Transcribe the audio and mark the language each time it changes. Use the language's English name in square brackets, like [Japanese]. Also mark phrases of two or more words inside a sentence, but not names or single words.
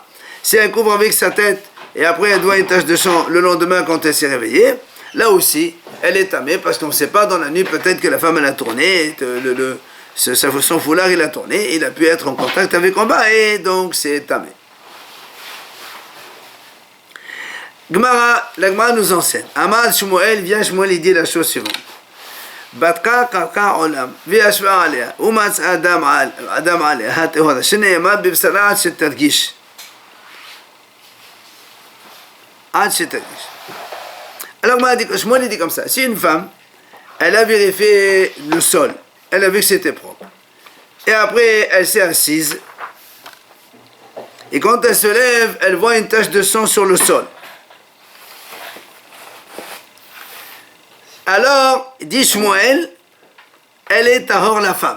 [French] Si elle couvre avec sa tête et après elle doit une tache de sang le lendemain quand elle s'est réveillée, là aussi elle est tamée parce qu'on ne sait pas dans la nuit, peut-être que la femme elle a tourné, son foulard il a tourné, il a pu être en contact avec en bas et donc c'est tamé. La Gemara nous enseigne. Amar Shmuel, vient Shmuel, il dit la chose suivante. [Hebrew] בדקה קרקע עולם, וישבה עליה, ומצא אדם עליה, הטהורה, שנאמר בבשרה עד שתרגיש. עד שתרגיש. [French] Alors Shmuel dit comme ça, si une femme, elle a vérifié le sol, elle a vu que c'était propre, et après elle s'est assise, et quand elle se lève, elle voit une tache de sang sur le sol. Alors, dit Shmuel, elle est tahor la femme.